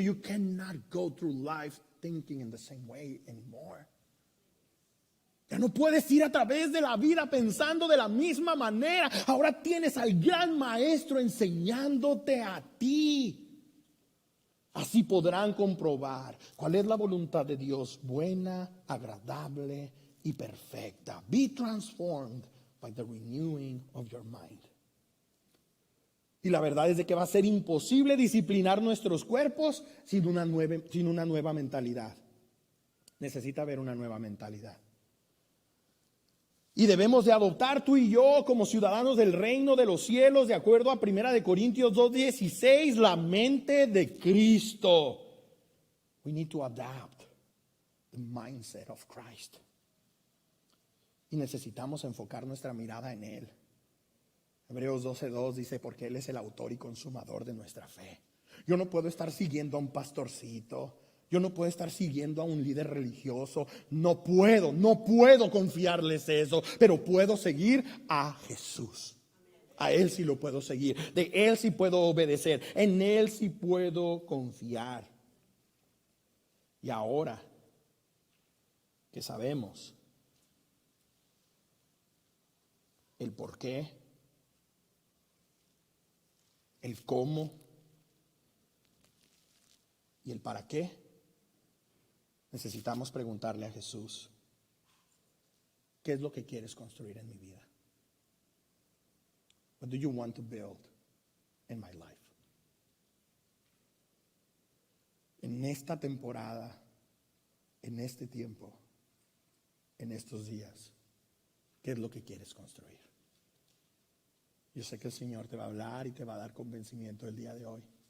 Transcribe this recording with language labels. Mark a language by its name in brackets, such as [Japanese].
[English] You cannot go through life thinking in the same way anymore. [Spanish] Ya no puedes ir a través de la vida pensando de la misma manera. Ahora tienes al gran maestro enseñándote a ti. Así podrán comprobar cuál es la voluntad de Dios, buena, agradable y perfecta. [English] Be transformed by the renewing of your mind. [Spanish] Y la verdad es de que va a ser imposible disciplinar nuestros cuerpos sin una nueva mentalidad. Necesita haber una nueva mentalidad. Y debemos de adoptar tú y yo como ciudadanos del reino de los cielos, de acuerdo a 1 Corintios 2:16, la mente de Cristo. [English] We need to adapt the mindset of Christ. [Spanish] Y necesitamos enfocar nuestra mirada en Él. Hebreos 12:2 dice, porque Él es el autor y consumador de nuestra fe. Yo no puedo estar siguiendo a un pastorcito. Yo no puedo estar siguiendo a un líder religioso. No puedo confiarles eso. Pero puedo seguir a Jesús. A Él sí lo puedo seguir. De Él sí puedo obedecer. En Él sí puedo confiar. Y ahora que sabemos el por qué, el cómo y el para qué, necesitamos preguntarle a Jesús, ¿qué es lo que quieres construir en mi vida? [English] What do you want to build in my life? [Spanish] En esta temporada, en este tiempo, en estos días, ¿qué es lo que quieres construir? Yo sé que el Señor te va a hablar y te va a dar convencimiento el día de hoy.